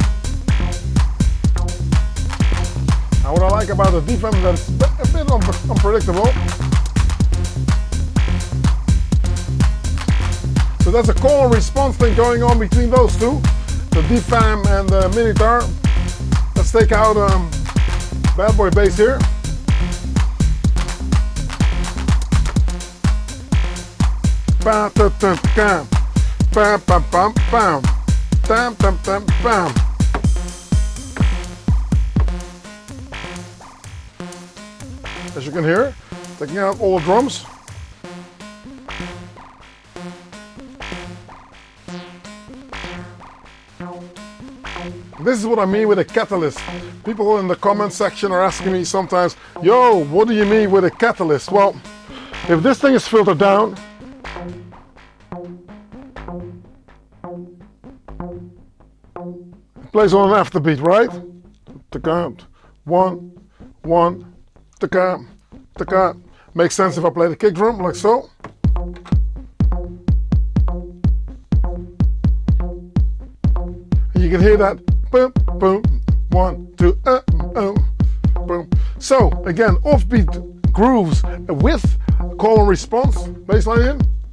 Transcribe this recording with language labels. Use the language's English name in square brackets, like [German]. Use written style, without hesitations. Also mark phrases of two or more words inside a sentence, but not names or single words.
[English] Now what I like about the DFAM is that it's a bit unpredictable. So there's a call and response thing going on between those two, the DFAM and the Minitaur. Let's take out bad boy bass here. Bam, tam, tam, tam, bam, bam, bam, bam, tam, tam, tam, bam. As you can hear, taking out all the drums. This is what I mean with a catalyst. People in the comment section are asking me sometimes, yo, what do you mean with a catalyst? Well, if this thing is filtered down, it plays on an afterbeat, right? Ta-ka, one, one, ta-ka, ta-ka. Makes sense if I play the kick drum like so. You can hear that. Boom, boom, 1, 2, boom. So again, offbeat grooves with call and response, bassline in.